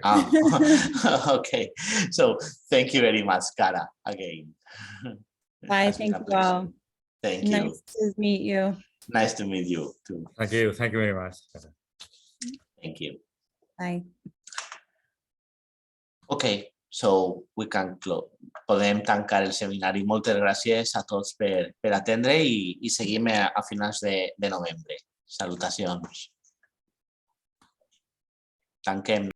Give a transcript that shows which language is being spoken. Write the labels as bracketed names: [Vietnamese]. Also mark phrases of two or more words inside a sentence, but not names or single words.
[English] Okay, so thank you very much, Cara, again. Bye, thank you all. Thank you. Nice to meet you. Nice to meet you too. Thank you very much. Thank you. Bye. Okay, so we can close. [Catalan] Podem tancar el seminari. Moltes gràcies a tots per atendre i seguim a finals de novembre. Salutacions. Tanquem.